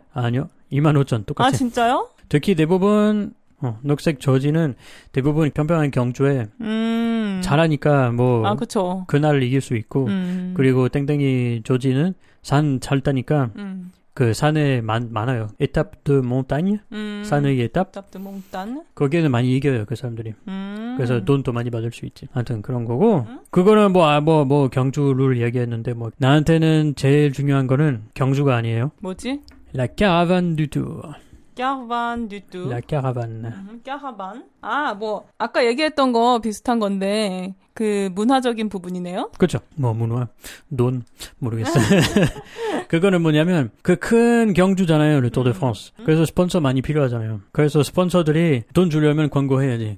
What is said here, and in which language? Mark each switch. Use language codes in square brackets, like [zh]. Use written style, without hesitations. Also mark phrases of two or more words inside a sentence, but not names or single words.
[ko] 아니요. 25,000 똑같아요. 아 진짜요? 특히 대부분 녹색 저지는 대부분 평평한 경주에 잘하니까 뭐 그쵸. 그날 이길 수 있고 그리고 땡땡이 저지는 산 잘 타니까 그 산에 많아요. [fr] étape de montagne. [ko] 산의 에타pe. [fr] étape de montagne. [ko] 거기에는 많이 이겨요, 그 사람들이. 그래서 돈도 많이 받을 수 있지. 하여튼 그런 거고. 그거는 뭐 경주 룰 얘기했는데 뭐 나한테는 제일 중요한 거는 경주가 아니에요. 뭐지? [fr] La caravane du tour. caravane du tour. La caravane. caravane. [ko] 뭐 아까 얘기했던 거 비슷한 건데 그 문화적인 부분이네요. 그렇죠. 뭐 문화, 돈 모르겠어요. 그거는 뭐냐면 그 큰 경주잖아요, le Tour de France. 그래서 스폰서 많이 필요하잖아요. 그래서 스폰서들이 돈 주려면 광고해야지.